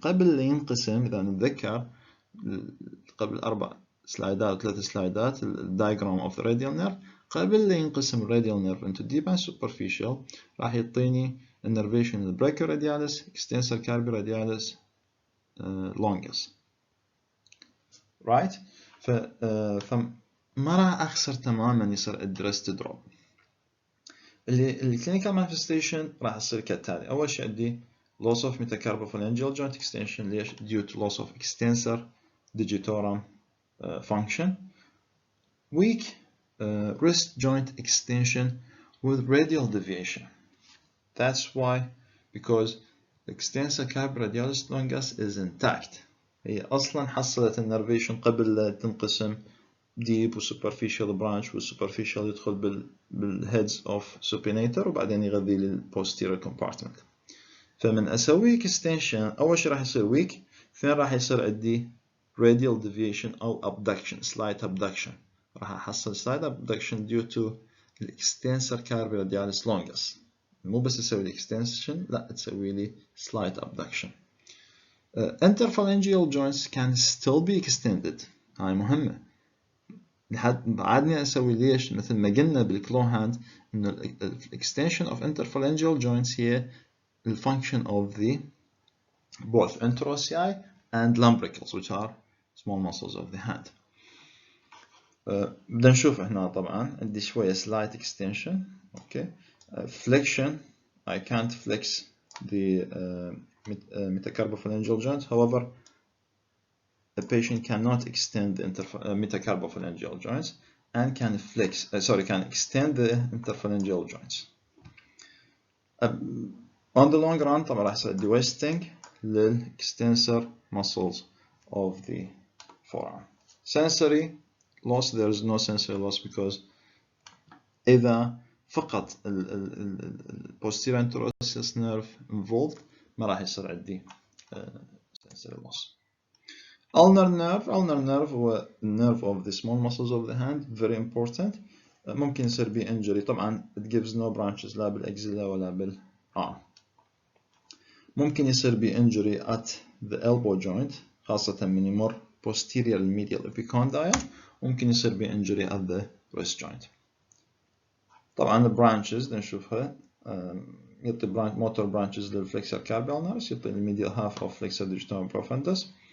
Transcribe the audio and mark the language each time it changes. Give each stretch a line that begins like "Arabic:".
Arabic: قبل لا ينقسم، إذا نتذكر قبل 4 سلايدات 3 سلايدات
English: diagram of the radial nerve،
Arabic: قبل لا ينقسم
English: radial nerve into deep and superficial
Arabic: راح يعطيني
English: innervation brachioradialis extensor carpi-radialis longus. right؟
Arabic: فما راح أخسر تماما يصير الدرس تدروب. الكلينيكال مانيفستيشن راح يصير كالتالي. أول شيء عندي
English: loss of metacarpophalangeal joint extension.
Arabic: ليش؟
English: due to loss of extensor digitorum function. weak wrist joint extension with radial deviation. That's why, because extensor carpi-radialis longus is intact.
Arabic: هي أصلا حصلت النرفيشن قبل لا تنقسم deep و superficial branch، و superficial يدخل بال
English: heads of supinator
Arabic: وبعدين يغذي لل
English: posterior compartment.
Arabic: فمن أسوي extension أول شيء راح يصير weak، ثاني راح يصير عندي
English: radial deviation
Arabic: أو abduction
English: slight abduction.
Arabic: راح أحصل
English: slight abduction due to extensor carpi-radialis longus.
Arabic: مو بس تسوي لي extension، لا تسوي لي slight abduction.
English: Interphalangeal joints can still be extended.
Arabic: هاي مهمة. بعدني أسوي ليش؟ مثل ما قلنا بالكلو هاند إنه
English: extension of interphalangeal joints هي the function of the both interossei and lumbricals which are small muscles of the hand.
Arabic: بدنا نشوف هنا طبعا عندي شوية
English: slight extension. okay. Flexion, I can't flex the metacarpophalangeal joint. However, a patient cannot extend the metacarpophalangeal joints and can extend the interphalangeal joints. On the long run
Arabic: طبعا راح يصير
English: wasting لل-extensor muscles of the forearm. Sensory loss, there is no sensory loss because
Arabic: إذا فقط
English: posterior interosseous nerve involved
Arabic: ما راح يصير عندي
English: sensory loss. Ulnar nerve
Arabic: هو
English: nerve of the small muscles of the hand, very important.
Arabic: ممكن يصير به injury طبعا
English: it gives no branches
Arabic: لا بالaxilla ولا بالarm. ممكن يصير به
English: injury at the elbow joint
Arabic: خاصة من يمر
English: posterior medial epicondyle.
Arabic: ممكن يصير به
English: injury at the wrist joint. طبعا branches
Arabic: نشوفها يعطي
English: motor branches للفلكسر carpal nerves، يعطي الميديال half of flexor digitorum profundus.